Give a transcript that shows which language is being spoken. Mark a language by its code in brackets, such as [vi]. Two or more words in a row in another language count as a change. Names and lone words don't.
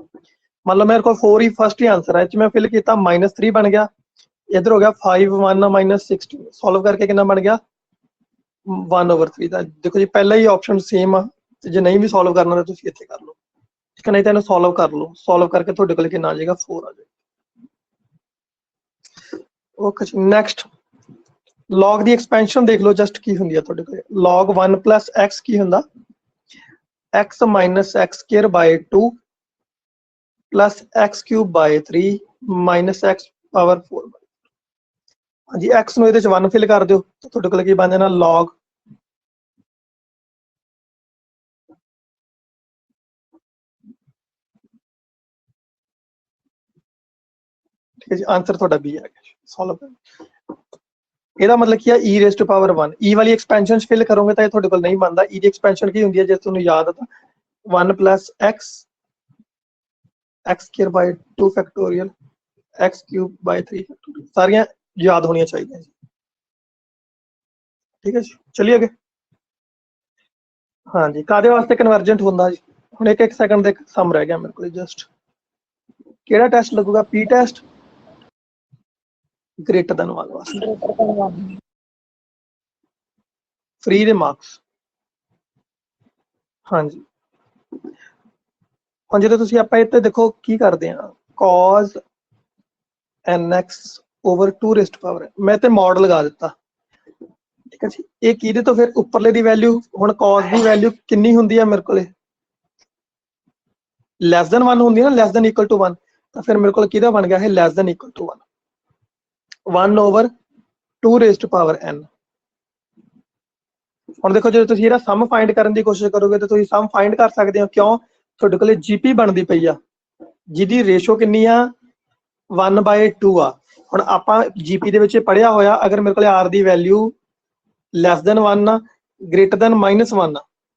[hi] मान लो मेरे को 4 ही फर्स्ट ही आंसर है, मैं फिल किया -3 बन गया, इधर हो गया 5 1 माइनस 16, सॉल्व करके कितना बन गया 1/3। देखो जी पहला ही ऑप्शन सेम आ, जो नहीं भी सॉल्व करना तो इत्थे कर लो। ठीक है, नहीं तो इन्हें सॉल्व कर लो, सॉल्व करके थोड़े को कितना आ जाएगा 4 आ जाएगा। [pa] ਓਕੇ ਜੀ [en] next log [pa] ਦੀ ਐਕਸਪੈਂਸ਼ਨ ਦੇਖ ਲਓ ਜਸਟ ਕੀ ਹੁੰਦੀ ਹੈ ਤੁਹਾਡੇ ਕੋਲ [en] log 1 plus x [pa] ਕੀ ਹੁੰਦਾ [en] x minus x square by 2 plus x cube by 3 minus x power 4 [pa] ਹਾਂਜੀ x ਨੂੰ ਇਹਦੇ ਚ 1 ਫਿਲ ਕਰ ਦਿਓ ਤਾਂ ਤੁਹਾਡੇ ਕੋਲ ਕੀ ਬਣ ਜਾਣਾ log ਠੀਕ ਹੈ ਜੀ ਆਨਸਰ ਤੁਹਾਡਾ B ਆ ਗਿਆ ਸੋਲਵ ਇਹਦਾ ਮਤਲਬ ਕੀ ਹੈ [en] e raised to power 1 e [pa] ਵਾਲੀ ਐਕਸਪੈਂਸ਼ਨ ਫਿਲ ਕਰੋਗੇ ਤਾਂ ਇਹ ਤੁਹਾਡੇ ਕੋਲ ਨਹੀਂ ਬਣਦਾ e ਦੀ ਐਕਸਪੈਂਸ਼ਨ ਕੀ ਹੁੰਦੀ ਹੈ ਜੇ ਤੁਹਾਨੂੰ ਯਾਦ ਆ ਤਾਂ [en] 1 plus x x square by 2 factorial x cube by 3 factorial [pa] ਸਾਰੀਆਂ ਯਾਦ ਹੋਣੀਆਂ ਚਾਹੀਦੀਆਂ ਜੀ ਠੀਕ ਹੈ ਜੀ ਚਲਿਏ ਅੱਗੇ ਹਾਂਜੀ ਕਾਦੇ ਵਾਸਤੇ ਕਨਵਰਜੈਂਟ ਹੁੰਦਾ ਜੀ ਹੁਣ ਇੱਕ ਸੈਕਿੰਡ ਦੇ ਸਮ ਰਹਿ ਗਿਆ ਮੇਰੇ ਕੋਲ ਜਸਟ ਕਿਹੜਾ ਟੈਸਟ ਲੱਗੂਗਾ p [en] test greater than 1 [pa] ਵਾਸਤੇ ਫ੍ਰੀ ਦੇ ਮਾਰਕਸ ਹਾਂਜੀ ਹੁਣ ਜਦੋਂ ਤੁਸੀਂ ਆਪਾਂ ਇੱਥੇ ਦੇਖੋ ਕੀ ਕਰਦੇ ਆ [en] cos nx over 2 raised to power [pa] ਮੈਂ ਤੇ ਮੋਡ ਲਗਾ ਦਿੱਤਾ ਠੀਕ ਹੈ ਜੀ ਇਹ ਕਿਹਦੇ ਤੋਂ ਫਿਰ ਉੱਪਰਲੇ ਦੀ ਵੈਲਿਊ ਹੁਣ cos ਦੀ ਵੈਲਿਊ ਕਿੰਨੀ ਹੁੰਦੀ ਹੈ ਮੇਰੇ ਕੋਲੇ [en] less than 1 [pa] ਹੁੰਦੀ ਹੈ ਨਾ [en] less than equal to 1 [pa] ਤਾਂ ਫਿਰ ਮੇਰੇ ਕੋਲ ਕਿਹਦਾ ਬਣ ਗਿਆ ਇਹ [en] less than equal to 1 over 2 raised to power n [pa] ਹੁਣ ਦੇਖੋ ਜੇ ਤੁਸੀਂ ਇਹਦਾ [en] sum find [pa] ਕਰਨ ਦੀ ਕੋਸ਼ਿਸ਼ ਕਰੋਗੇ ਤਾਂ ਤੁਸੀਂ [en] sum find [pa] ਕਰ ਸਕਦੇ ਹੋ ਕਿਉਂ ਤੁਹਾਡੇ ਕੋਲੇ ਜੀਪੀ ਬਣਦੀ ਪਈ ਆ ਜਿਹਦੀ ਰੇਸ਼ੋ ਕਿੰਨੀ ਆ 1/2 ਆ ਹੁਣ ਆਪਾਂ ਜੀਪੀ ਦੇ ਵਿੱਚ ਪੜਿਆ ਹੋਇਆ ਅਗਰ ਮੇਰੇ ਕੋਲੇ r ਦੀ ਵੈਲਿਊ [en] less than 1 [pa] ਆ [en] greater than -1 [pa] ਆ